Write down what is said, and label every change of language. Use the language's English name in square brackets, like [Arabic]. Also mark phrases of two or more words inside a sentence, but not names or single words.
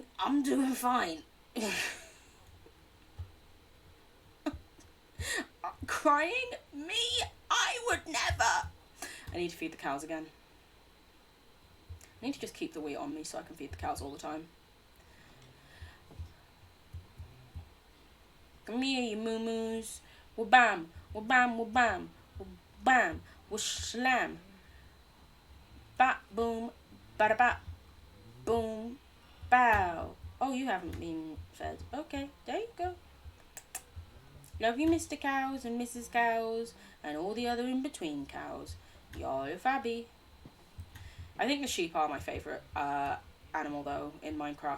[English] I'm doing fine. Crying? Me? I would never. I need to feed the cows again. I need to just keep the wheat on me so I can feed the cows all the time. Come here, you moo-moos. Wa-bam, wa-bam, wa-bam, wa-bam, wa-slam. Bat, boom, bada-bat, boom, bow. Oh, you haven't been fed. Okay, there you go. Love you, Mr. Cows and Mrs. Cows and all the other in-between cows. You're fabby. I think the sheep are my favourite animal, though, in Minecraft.